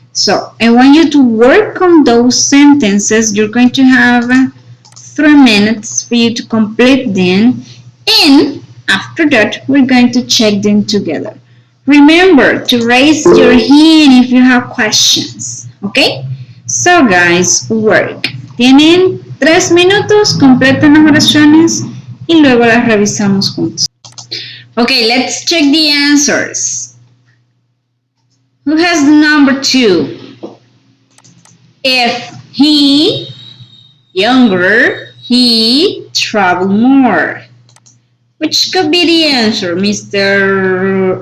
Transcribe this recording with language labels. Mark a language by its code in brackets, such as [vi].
[en] So I want you to work on those sentences. You're going to have 3 minutes for you to complete them. And after that, we're going to check them together. Remember to raise your hand if you have questions. Okay? So guys, work. [es] Tienen 3 minutos, completen las oraciones y luego las revisamos juntos. [en] Okay, let's check the answers. Who has the number 2? If he, younger, he traveled more. Which could be the answer, Mr.